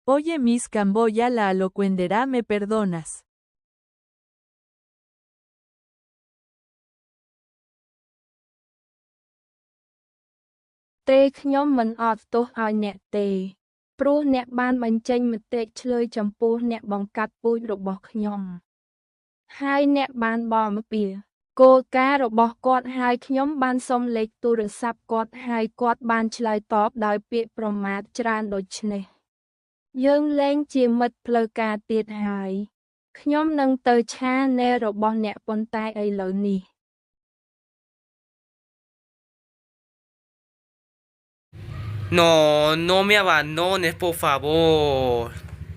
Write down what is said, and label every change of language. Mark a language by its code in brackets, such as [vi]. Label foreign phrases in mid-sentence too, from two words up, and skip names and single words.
[es] Oye, Miss Camboya, la alocuendera, ¿me perdonas? [km] ទេខ្ញុំមិនអត់ទោសឲ្យអ្នកទេព្រោះអ្នកបានបញ្ចេញមតិឆ្លើយចំពោះអ្នកបង្កា ត់ពូជរបស់ខ្ញុំហើយអ្នកបានបកអំពីគោលការណ៍របស់គាត់ហើយខ្ញុំបានសុំលេខទូរស័ព្ទគាត់ហើយគាត់បានឆ្លើយតបដោយពាក្យប្រមាថច្រើនដូច្នេះយើងលែងជាមិត្តផ្លូវការទៀតហើយខ្ញុំនឹងទៅឆានែលរបស់អ្នកប៉ុន្តែឥឡូវនេះ [es] No, no me abandones, por favor.